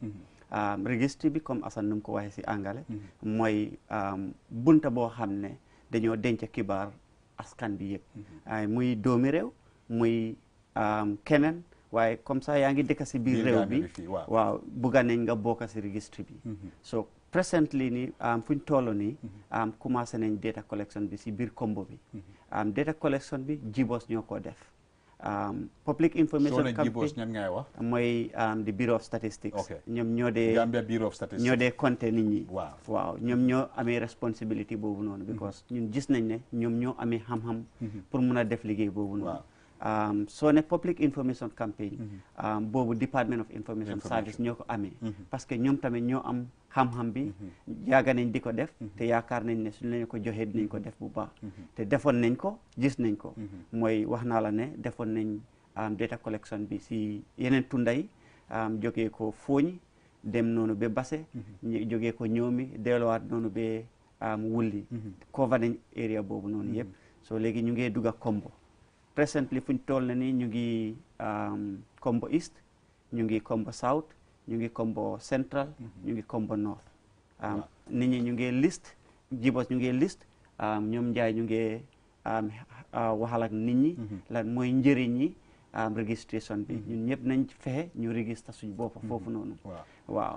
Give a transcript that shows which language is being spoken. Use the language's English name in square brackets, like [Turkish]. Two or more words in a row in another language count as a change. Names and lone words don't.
[Wolof] registry bi comme Assane nu mu ko waxee si angale mooy bunta boo xam ne dañoo denc xibaar askan bi yëpp. muy doomi réew muy keneen waaye [French] comme ça [Wolof] yaa ngi dëkk si biir réew bi waaw bugga nañ nga bokk si registry bi. so presently nii fuñ toll nii commencé nañ [English] data collection [Wolof] bi si biir combo bi. [English] data collection [Wolof] bi jibos ñoo ko def [English] public information [Wolof] campaign ñan ngay wax mooy [English] the Bureau of Statistics [Wolof] ñoom ñoo dee Gambia Bureau of Statistics ñoo dee compter nit ñi waaw ñoom ñoo amee responsibility boobu noonu because ñun gis nañ ne ñoom ñoo amee xam-xam pour mun a def liggéey boobu noonu soo ne [English] public information campaign [Wolof] boobu Department of Information Service ñoo ko amee parce que ñoom tamit ñoo am xam-xam bi yàgga nañ di ko def te yaakaar nañ ne suñ lañu ko joxee dinañ ko def bu baax te defoon nañ ko gis nañ ko mooy wax naa la ne defoon nañ [English] data collection [Wolof] bi si yeneen tunday jógee ko Fooñ dem noonu ba Basse jógee ko ñoomi delluwaat noonu ba Wulli cover nañ area boobu noonu yëpp so léegi ñu ngee dugga Kombo presently fuñ toll na ni ñu ngi Kombo East ñu ngi Kombo South ñu ngi Kombo Central ñu ngi Kombo North nit ñi ñu ngi list jibos ñu ngi list ñoom njaay ñu ngi waxal ak nit ñi lan mooy njëriñ ñi registration bi ñun ñëpp nañ fexe ñu register suñ bopp foofu noonu waaw